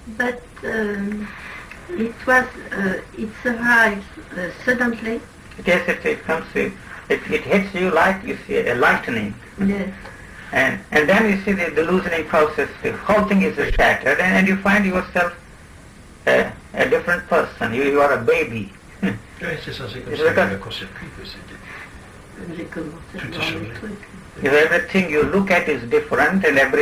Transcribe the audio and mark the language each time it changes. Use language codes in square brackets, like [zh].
[en] But it arrives suddenly. Yes, it comes to it hits you like, you see, a lightning. Yes. And then you see the loosening process. The whole thing is shattered, and you find yourself a different person. You are a baby. [fr] Oui, c'est ça, c'est comme ça que le court-circuit peut s'aider. [en] Everything you look at is different, and